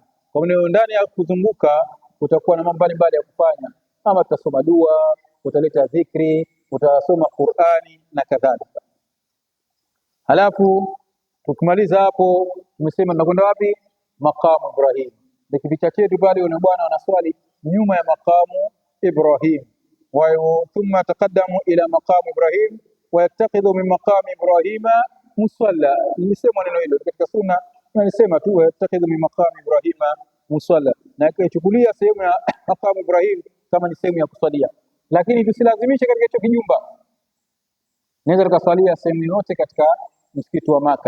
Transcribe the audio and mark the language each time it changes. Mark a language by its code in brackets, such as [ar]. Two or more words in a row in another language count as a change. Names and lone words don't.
[sw] Kwa maana ndani ya kuzunguka utakuwa na mambo mbalimbali ya kufanya, ama utasoma dua, utaleta dhikri, utasoma Qur'ani na kadhalika. Halafu tukimaliza hapo tumesema tunakwenda wapi? Maqamu Ibrahim. Kipicha chetu pale yule bwana anaswali nyuma ya maqamu Ibrahim, [ar] وثم تقدم إلى مقام إبراهيم ويتخذ من مقام إبراهيم مصلى. [sw] Nilisema neno hilo katika sunna, nilisema tu [ar] يتخذ من مقام إبراهيم مصلى, [sw] na kuchukulia sehemu ya maqamu Ibrahim kama ni sehemu ya kuswalia, lakini tusilazimishe katika hicho kijumba. Naweza tukaswalia sehemu yote katika msikiti wa Maka.